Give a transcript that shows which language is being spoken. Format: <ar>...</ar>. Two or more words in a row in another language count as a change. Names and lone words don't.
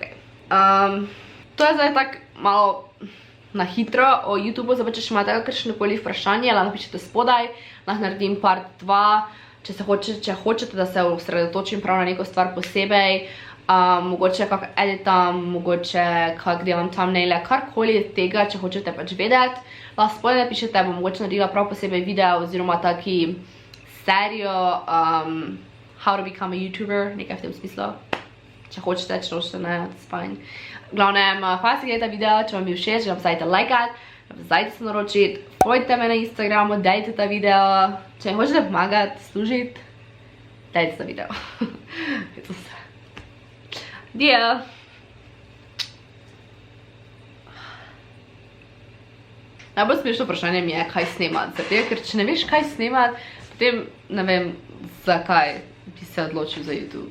<sl>To je zdaj tako malo na hitro o YouTubeu, zdaj pa če še imate kakršnokoli vprašanje, lahko napišete spodaj, lahko naredim part 2, če hočete, da se osredotočim prav na neko stvar posebej, mogoče kak editam, mogoče kak delam thumbnaile, karkoli tega, če hočete pač vedeti, lahko spodaj napišete, bom mogoče naredila prav posebej video oziroma taki serijo</sl> <en>How to become a YouTuber,</en> <sl>nekaj v tem smislu. Če hočete, če nočete, ne,</sl> <en>that's fine.</en> <sl>Glavnem, hvala se gledajte video, če vam je všeč, ga vzajte lajkat, vzajte se naročiti, pojdite me na Instagramu, dajte ta video, če mi hočete pomagati, služiti, dajte ta video. Je to vse. Dio! Najbolj smešno vprašanje mi je, kaj snemati, zato ker če ne veš, kaj snemati, potem ne vem, zakaj bi se odločil za YouTube.</sl>